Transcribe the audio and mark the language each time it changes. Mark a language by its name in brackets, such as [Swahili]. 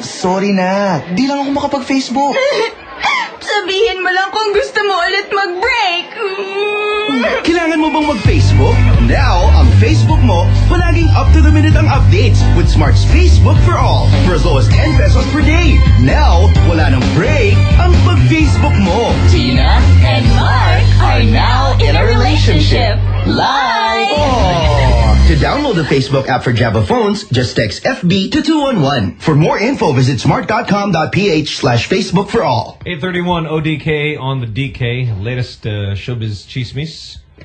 [Filipino] Sorry na. Di lang ako makapag-Facebook. Sabihin mo lang kung gusto mo ulit mag-break. Kailangan mo bang mag-Facebook? [English] Now, [Filipino] ang Facebook mo, palaging [English] up-to-the-minute ang updates with Smart's Facebook for All for as low as 10 pesos per day. [Filipino] Now, wala nang break ang pag-Facebook mo. [English] Tina and Mark are now in a relationship. Live! To download the Facebook app for Java phones, just text FB to 211. For more info, visit smart.com.ph/Facebook for all. 831 ODK on the DK. Latest showbiz chismis.